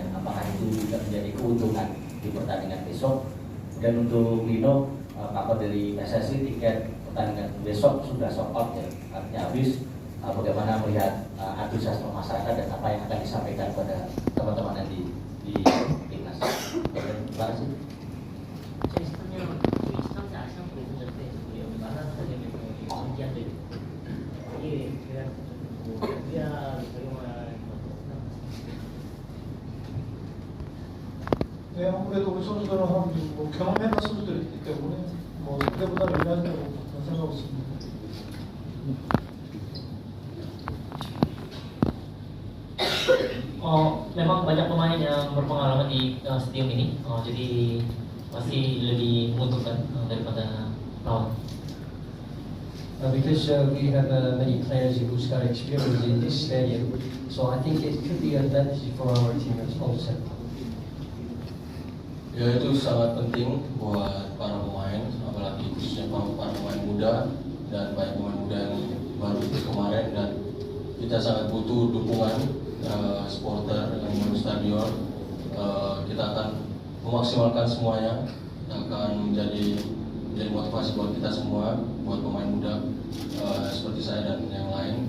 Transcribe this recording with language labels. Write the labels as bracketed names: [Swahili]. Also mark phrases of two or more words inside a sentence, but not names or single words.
[Indonesian] Apakah itu bisa menjadi keuntungan di pertandingan besok? Dan untuk Lino, Pak dari PSSI, tiket pertandingan besok sudah [English] sold out [Indonesian] ya, artinya habis. Bagaimana melihat antusiasme masyarakat dan apa yang akan disampaikan kepada teman-teman yang di timnas? Terima kasih. [Korean] 네, 아무래도 우리 선수들은 경험해본 선수들이 있기 때문에 그때보다 유리하다고 생각하고 있습니다. [Indonesian] Memang banyak pemain yang berpengalaman di stadium ini, jadi pasti lebih menguntungkan daripada lawan. [English] Because we have many players who's got experience in this stadium, so I think it could be an advantage for our team also. [Indonesian] Ya, itu sangat penting buat para pemain, apalagi khususnya para pemain muda, dan banyak pemain muda yang baru kemarin, dan kita sangat butuh dukungan supporter yang memenuhi stadion. Kita akan memaksimalkan semuanya, akan menjadi motivasi buat kita semua, buat pemain muda seperti saya dan yang lain.